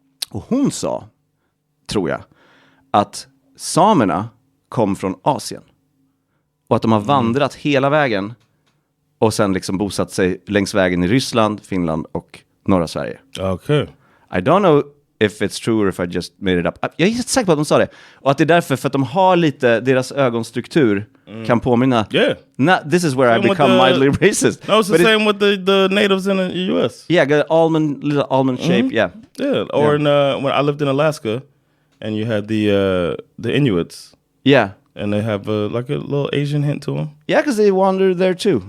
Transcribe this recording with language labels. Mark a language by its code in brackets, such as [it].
[sv] Och hon sa, tror jag, att samerna kom från Asien. Och att de har vandrat hela vägen och sen liksom bosatt sig längs vägen i Ryssland, Finland och norra Sverige. [en] Okay. I don't know if it's true or if I just made it up. [sv] Jag är helt säker på att de sa det. Och att det är därför, för att de har lite, deras ögonstruktur kan påminna. [en] Yeah. This is where I become mildly racist. No, it's the same with the natives in the US. Yeah, little almond shape, yeah. Yeah, or when I lived in Alaska, and you had the Inuits. Yeah. And they have like a little Asian hint to them. Yeah, because they wander there too.